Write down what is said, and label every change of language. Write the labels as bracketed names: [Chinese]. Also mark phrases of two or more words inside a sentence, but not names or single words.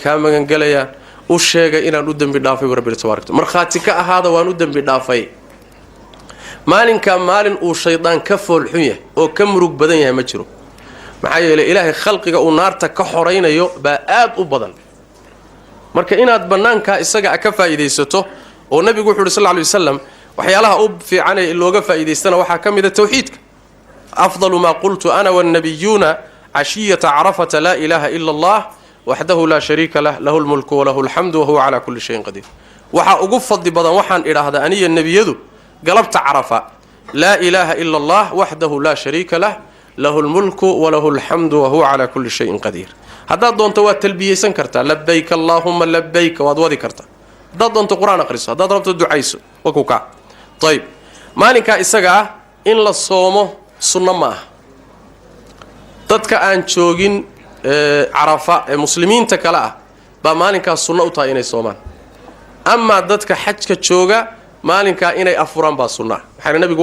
[Somali] ka magan galayaan u sheegay inaan u dambi dhaafay rabbi tabaaraka marxaati ka ahaada waan u dambi dhaafay maalinka maalin uu shaydaan ka fool xun yahay oo ka murug badan yahay ma jiro maxaa yeelay ilaahay khalqiga uu naarta ka xoreynayo baa aad u badan marka inaad banaanka isaga ka faa'iideysato oo nabigu wuxuu [Arabic] صلى الله عليه وسلم [Somali] waxyaalaha u fiican ee looga faa'iideystana waxa kamid ah tawxiidka [Arabic] أفضل ما قلت أنا والنبيون عشية عرفة لا إله إلا الله وحده لا شريك له له الملك و له الحمد وهو على كل شيء قدير [Somali] waxa ugu fadli badan waxaan iraahdaa aniga nabiyadu galabta arafa [Arabic] لا إله إلا الله وحده لا شريك له له الملك وله الحمد وهو على كل شيء قدير [Somali] hada doonto waa talbiyeysan kartaa [Arabic] لبيك اللهم لبيك [Somali] waad wadi kartaa hada doonto quraan akhriso hada doonto ducayso wakuka tayib maalinka isaga in la soomo sunna ma ah dadka aan joogin arafa ee muslimiinta kala ah ba maalinka sunna u tahay inay soomaan amma dadka xajka jooga maalinka inay afuraan ba sunna waxaan nabigu